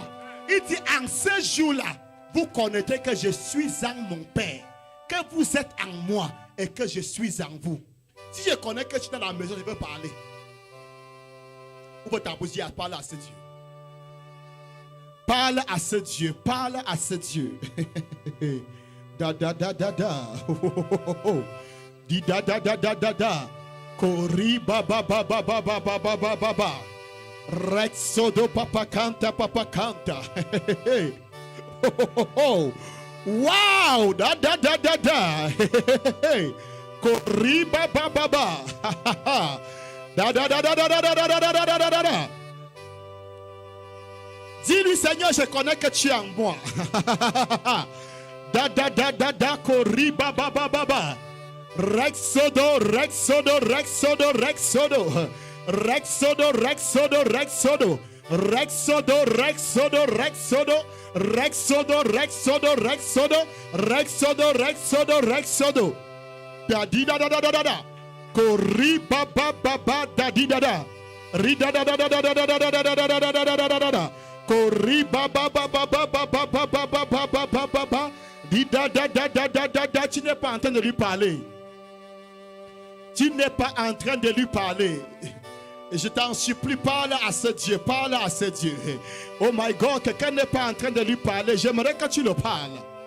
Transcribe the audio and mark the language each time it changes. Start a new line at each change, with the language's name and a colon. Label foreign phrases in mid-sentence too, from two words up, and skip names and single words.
French: Il dit en ce jour-là, vous connaîtrez que je suis en mon Père, que vous êtes en moi et que je suis en vous. Si je connais que tu es dans la maison, je peux parler. Ouvre ta bouche et parle à ce Dieu. Parle à ce Dieu. Parle à ce Dieu. Da da da da da. Di da da da da da da. Kori ba ba ba ba ba ba ba ba ba ba ba. Rexodo papa canta papa canta. Wow! Da da da da da. Kori ba ba ba ba. Da da da da da da da da da da da da da. Dis-lui, Seigneur, je connais que tu es en moi. Da da da da da kori ba ba ba ba ba. Rexodo, Rexodo, Rexodo, Rexodo. Rexodo, Rexodo, Rexodo. Rexodo, Rexodo, Rexodo. Rexodo, Rexodo, Rexodo. Rexodo, Rexodo, Rexodo. Da di da da da da da. Kori ba ba ba ba da di da da. Ri da da da da da da da da da da da da da da da da da. Kori ba ba ba ba ba ba ba ba ba ba ba ba ba ba ba. Di da da da da da da da. Tu n'es pas en train de lui parler. Tu n'es pas en train de lui parler. Et je t'en supplie, parle à ce Dieu, parle à ce Dieu.
English: Oh my God,
French: quelqu'un n'est pas en train de lui parler. J'aimerais que tu le parles.